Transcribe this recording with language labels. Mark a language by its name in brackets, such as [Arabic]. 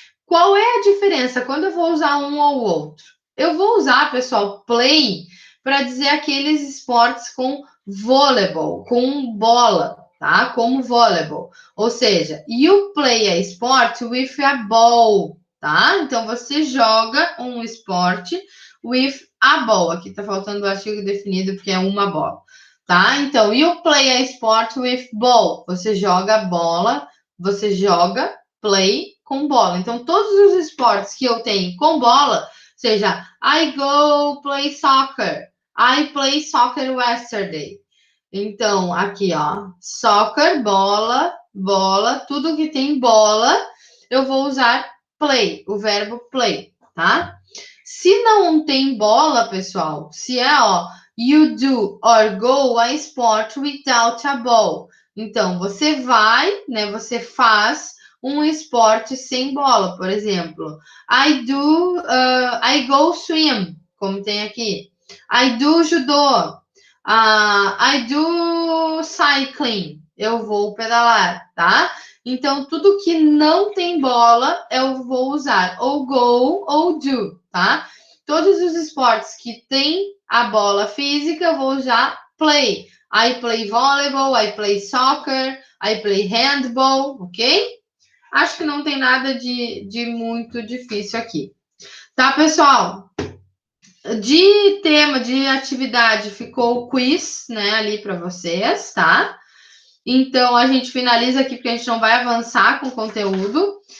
[Portuguese] Qual é a diferença quando eu vou usar um ou outro? Eu vou usar, pessoal, play para dizer aqueles esportes com voleibol, com bola, tá? Como voleibol. Ou seja, [English] you play a sport with a ball, [Portuguese] tá? Então você joga um esporte [English] with a ball. [Portuguese] Aqui tá faltando o artigo definido porque é uma bola, tá? [English] Então, you play a sport with ball. [Portuguese] Você joga bola, você joga play com bola. Então, todos os esportes que eu tenho com bola, seja [English] I go play soccer, I play soccer yesterday. [Portuguese] Então, aqui, ó, soccer, bola, bola, tudo que tem bola, eu vou usar play, o verbo play, tá? Se não tem bola, pessoal, se é, ó, [English] you do or go a sport without a ball. [Portuguese] Então, você vai, né, você faz um esporte sem bola, por exemplo. [English] I go swim, [Portuguese] como tem aqui. [English] I do judô. I do cycling. [Portuguese] Eu vou pedalar, tá? Então, tudo que não tem bola, eu vou usar ou go ou do, tá? Todos os esportes que tem a bola física, eu vou usar play. [English] I play volleyball, I play soccer, I play handball, ok? [Portuguese] Acho que não tem nada de muito difícil aqui. Tá, pessoal? De tema, de atividade, ficou o quiz, né, ali para vocês, tá? Então, a gente finaliza aqui, porque a gente não vai avançar com o conteúdo.